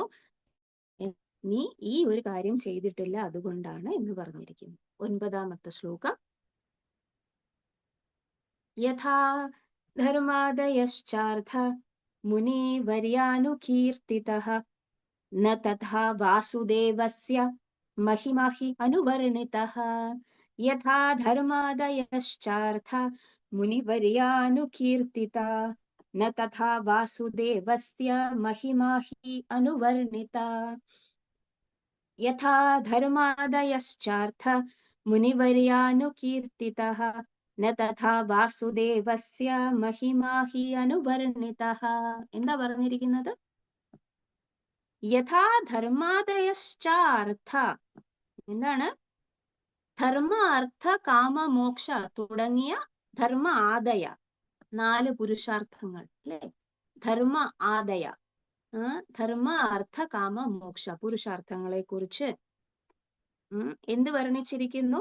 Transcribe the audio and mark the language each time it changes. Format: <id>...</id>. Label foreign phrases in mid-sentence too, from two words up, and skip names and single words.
<ml>നീ ഈ ഒരു കാര്യം ചെയ്തിട്ടില്ല, അതുകൊണ്ടാണ് എന്ന് പറഞ്ഞിരിക്കുന്നു. 9ാമത്തെ ശ്ലോകം.</ml> <sa>യഥാ ധർമാദയശ്ചാർത്ഥ മുനിവർയാനുകീർത്തിതഃ ന തഥാ വാസുദേവസ്യ महिमाहि अनुवर्णितः. यथा धर्मादयश्चार्थ मुनिवर्यानुकीर्तिता न तथा वासुदेवस्य महिमा हि अनुवर्णिता. यथा धर्मादयश्चार्थ मुनिवर्यानुकीर्तितः न तथा വാസുദേവസ്യ महिमा हि अनुवर्णितः.</sa> <ml>എന്താ പറഞ്ഞിരിക്കുന്നത്? യഥാ ധർമാദയശ്ചാർത്ഥ, എന്താണ്, ധർമ്മ അർത്ഥ കാമ മോക്ഷ തുടങ്ങിയ ധർമ്മ ആദയ 4 പുരുഷാർത്ഥങ്ങൾ അല്ലെ, ധർമ്മ ആദയ, ധർമ്മ അർത്ഥ കാമ മോക്ഷ പുരുഷാർത്ഥങ്ങളെ കുറിച്ച് എന്ത് വർണ്ണിച്ചിരിക്കുന്നു?</ml>